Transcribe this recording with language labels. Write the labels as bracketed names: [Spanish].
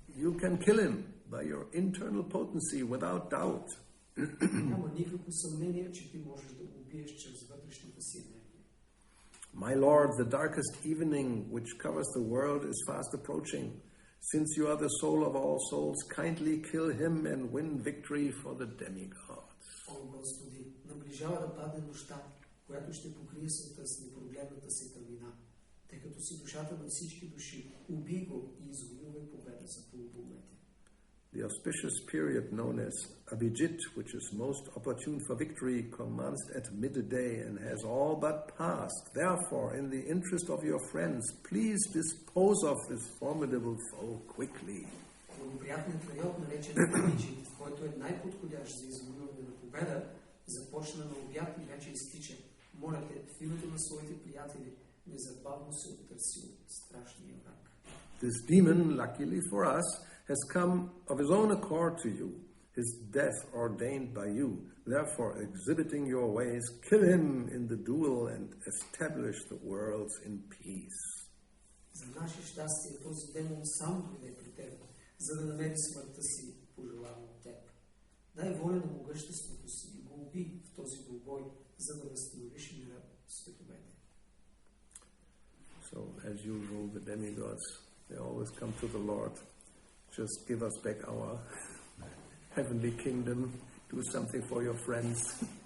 [English] You can kill him by your internal potency without doubt. [Bulgarian] Няма никакво съмнение, че ти можеш да го убиеш чрез вътрешната си енергия. [English] My Lord, the darkest evening which covers the world is fast approaching. Since you are the soul of all souls, kindly kill him and win victory for the demigods. [Bulgarian] О, Господи, наближава да падне нощта, която ще покрие света с непрогледната си тъмнина. Тъй като си душата на всички души, убий го и извоювай победа за полубоговете. [English] The auspicious period known as Abhijit, which is most opportune for victory, commenced at midday and has all but passed. Therefore, in the interest of your friends, please dispose of this formidable foe quickly. [Bulgarian] Благоприятният период, наречен Абхиджит, който е най-подходящ за извоюване на победа, започна на обяд и вече изтича. Моля те, в името на своите приятели, незабавно се оттърси от страшния враг. [English] This demon, luckily for us, has come of his own accord to you, his death ordained by you. Therefore, exhibiting your ways, kill him in the duel and establish the worlds in peace. [Bulgarian] За наше щастие, този демон сам дойде при теб, за да намери смъртта си, пожелана от теб. Дай воля на могъществото си и го уби в този двубой, за да възстановиш мира в световете. [English] So, as usual, the demigods, they always come to the Lord. Just give us back our heavenly kingdom. Do something for your friends.